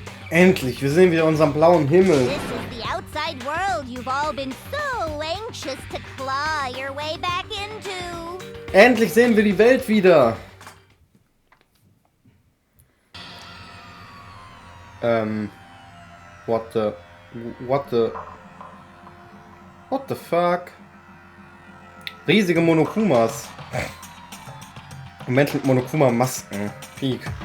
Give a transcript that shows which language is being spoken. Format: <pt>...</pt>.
<de>Endlich, wir sehen wieder unseren blauen Himmel.</de> <en>This is the outside world you've all been so anxious to claw your way back into.</en> <de>Endlich sehen wir die Welt wieder.</de> <en>What the fuck?</en> <de>Riesige Monokumas. Menschen mit Monokuma-Masken. Peak.</de>